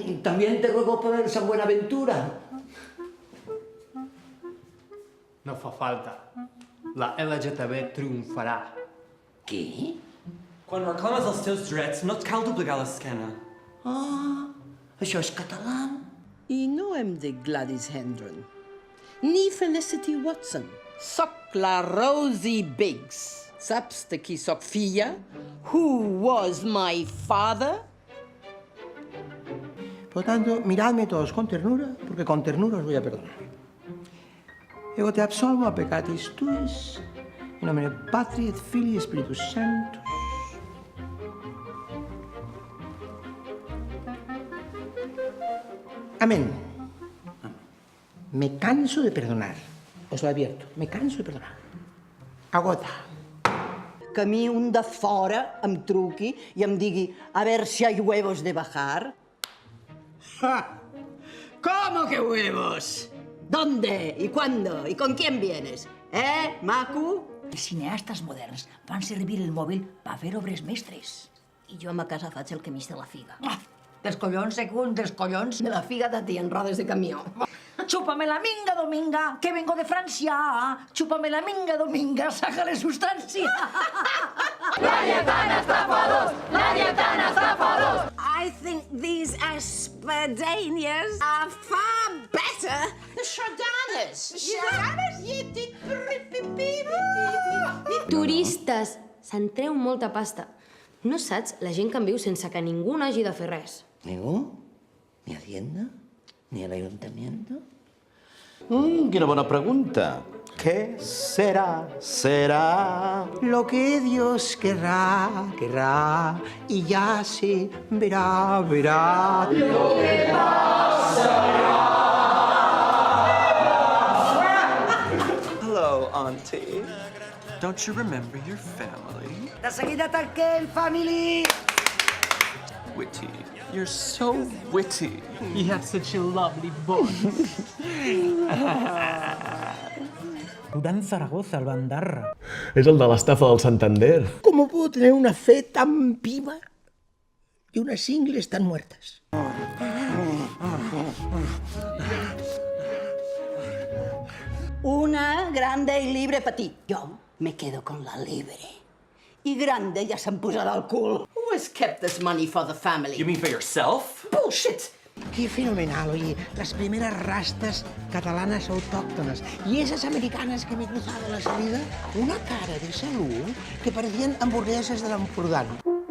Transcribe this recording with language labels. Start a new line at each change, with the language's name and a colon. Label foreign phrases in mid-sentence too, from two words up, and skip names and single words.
Spanish: también te ruego por el San Buenaventura.
Catalan: No fa falta. La LGTB triomfarà. Què? Quan reclames els teus drets, no et cal doblegar l'esquena. Ah, això és català. I no em dic Gladys Hendron, ni Felicity Watson. Soc la Rosie Biggs. Saps de qui soc filla?
English: Who was my father?
Spanish: Por lo tanto, miradme todos con ternura, porque con ternura os voy a perdonar.
Latin: Ego te absolvo a peccatis tuis, in nomine Patri et Filii et Spiritus Sanctus.
Spanish: Amén. Me canso de perdonar. Os lo advierto, me canso de perdonar. Agota.
Catalan: Que a mi un de fora em truqui i em digui
Spanish: a ver si hay huevos de bajar. ¿Cómo que huevos? ¿Dónde? ¿Y cuándo? ¿Y con quién vienes? Macu?
Catalan: Els cineastes moderns van servir el mòbil per fer obres mestres. I jo a ma casa faig el que m'ix de la figa. Dels collons, segons, dels collons. De la figa de tia en rodes de camió.
Spanish: Chúpame la minga, Dominga, que vengo de Francia. Chúpame la minga, Dominga, sácale sustancia.
English: I think these espadanias are far better. The Chardonners.
Catalan: Turistes! Se'n treu molta pasta. No saps la gent que en viu sense que ningú n'hagi de fer res. ¿Ningú? ¿Ni Hacienda? ¿Ni el Ayuntamiento? Quina bona pregunta.
Spanish: ¿Qué será? Será... Lo que Dios querrá, querrá, y ya se verá, verá. Lo que
English: Hello, Auntie. Don't you remember your family?
Catalan: De seguida tanquem,
English: family. Witty. You're so witty. You have such a lovely voice.
Catalan: Durán Zaragoza, el bandarra. És el de l'estafa del Santander.
Spanish: ¿Cómo puedo tener una fe tan viva y unas ingles tan muertas? Una grande y libre per ti. Jo me quedo con la libre.
Catalan: I grande ja se'n posarà al cul.
English: Who has kept this money for the family? You mean for yourself? Bullshit!
Spanish: Qué fenomenal, oye, las primeras rastas catalanas autóctonas y esas americanas que me he cruzado a la salida, una cara de salud que parecían hamburguesas del Ampurdán.